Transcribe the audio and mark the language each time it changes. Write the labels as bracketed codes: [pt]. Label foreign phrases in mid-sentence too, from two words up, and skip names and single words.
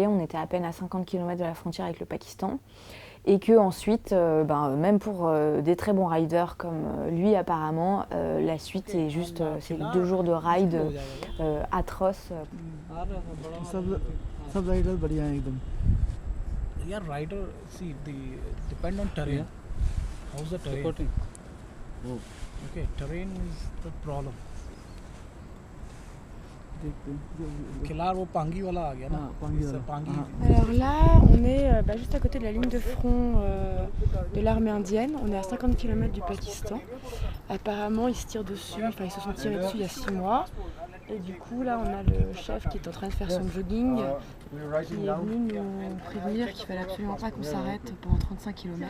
[fr] On était à peine à 50 km de la frontière avec le Pakistan. Et que ensuite, même pour des très bons riders comme lui apparemment, la suite est juste c'est 2 jours de ride atroces. [en] Yeah, rider. See, depend on terrain. How's the terrain? Supporting. Oh. Okay, terrain is the problem. [fr] Là, [hi] वो पांगी वाला आ गया ना. पांगी. [fr] Alors là, on est juste à côté de la ligne de front de l'armée indienne. On est à 50 km du Pakistan. Apparemment, ils se tirent dessus. Enfin, ils se sont tirés dessus il y a 6 mois. Et du coup, là, on a le chef qui est en train de faire son jogging, qui est venu nous prévenir qu'il fallait absolument pas qu'on s'arrête pendant 35 km.